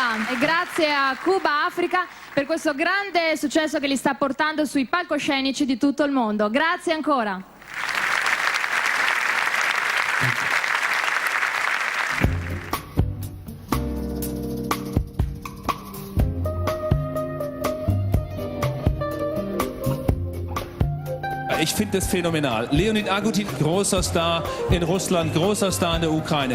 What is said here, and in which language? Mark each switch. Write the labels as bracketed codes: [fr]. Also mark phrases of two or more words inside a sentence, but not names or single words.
[it] e grazie a Cuba Africa per questo grande successo che li sta portando sui palcoscenici di tutto il mondo. Grazie ancora. [de] Ich finde das phänomenal. Leonid Agutin, großer Star in Russland, großer Star in der Ukraine.